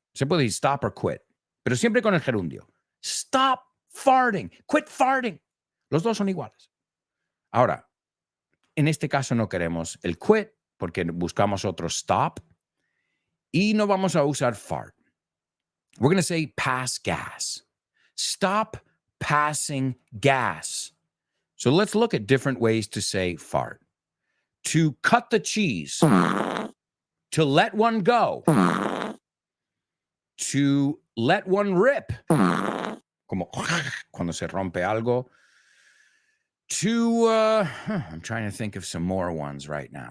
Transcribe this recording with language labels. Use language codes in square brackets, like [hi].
[es] Se puede decir stop or quit. Pero siempre con el gerundio. [en] Stop farting. Quit farting. [es] Los dos son iguales. Ahora, en este caso no queremos el quit porque buscamos otro stop y no vamos a usar fart. [en] We're going to say pass gas. Stop passing gas. So let's look at different ways to say fart. To cut the cheese. To let one go. To let one rip. [es] Como cuando se rompe algo. [en] To, I'm trying to think of some more ones right now.